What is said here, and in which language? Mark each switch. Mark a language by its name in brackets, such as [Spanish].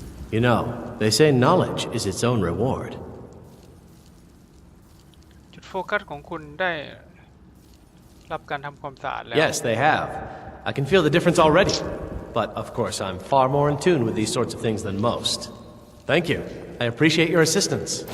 [English] You know, they say knowledge is its own reward. [Thai] จุดโฟกัสของคุณได้รับการทำความสะอาดแล้ว [English] Yes, they have. I can feel the difference already. But of course, I'm far more in tune with these sorts of things than most. Thank you. I appreciate your assistance.